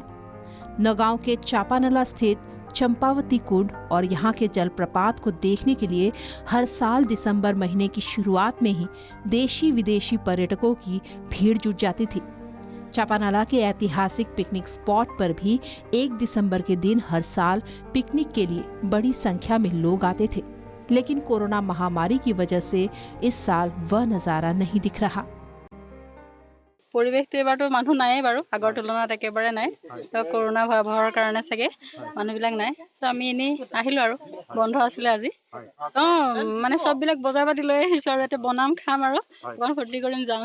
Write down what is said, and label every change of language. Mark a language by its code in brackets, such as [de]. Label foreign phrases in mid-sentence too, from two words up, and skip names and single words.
[hi] नौगांव के चापानला स्थित चंपावती कुंड और यहाँ के जलप्रपात को देखने के लिए हर साल दिसंबर महीने की शुरुआत में ही देशी विदेशी पर्यटकों की भीड़ जुट जाती थी। चापानाला के ऐतिहासिक पिकनिक स्पॉट पर भी 1 दिसंबर के दिन हर साल पिकनिक के लिए बड़ी संख्या में लोग आते थे, लेकिन कोरोना महामारी की वजह से इस साल वह नजारा नहीं दिख रहा। [as] পৰিৱেশটো এবাৰতো মানুহ নাইয়ে বাৰু, আগৰ তুলনাত একেবাৰে নাই। তো কৰোনা ভয়াৱহৰ কাৰণে চাগে মানুহবিলাক নাই। তো আমি এনেই আহিলোঁ আৰু, বন্ধ আছিলে আজি। মানে চববিলাক বজাৰ পাতি লৈ আহিছোঁ আৰু ইয়াতে বনাম খাম আৰু অকণ ফূৰ্তি কৰিম যাম।